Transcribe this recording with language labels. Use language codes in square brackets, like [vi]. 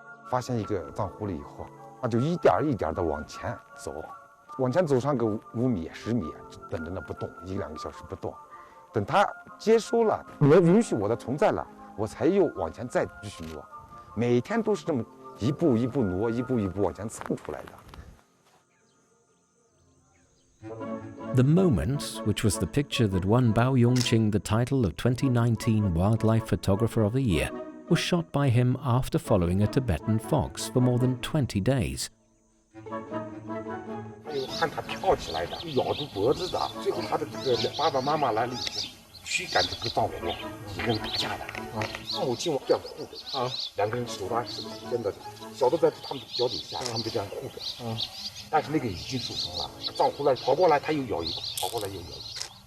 [zh] 发现一个藏狐狸以后，那就一点一点的往前走，往前走上个5米、10米，等着那不动，1、2个小时不动。等它接收了，允许我的存在了，我才又往前再继续挪。每天都是这么一步一步挪，一步一步往前蹭出来的。 [en] The Moment, which was the picture that won Bao Yongqing the title of 2019 Wildlife Photographer of the Year, was shot by him after following a Tibetan fox for more than 20 days. [zh] 看它跳起来的，咬住脖子的，最后它的这个爸爸妈妈来了以后，驱赶这个藏狐，一个人打架的啊，母亲往这样护着啊，2个人手拉手真的，小的在他们的脚底下，他们就这样护着啊。但是那个已经受伤了，藏狐来跑过来，他又咬一个，跑过来又咬一个。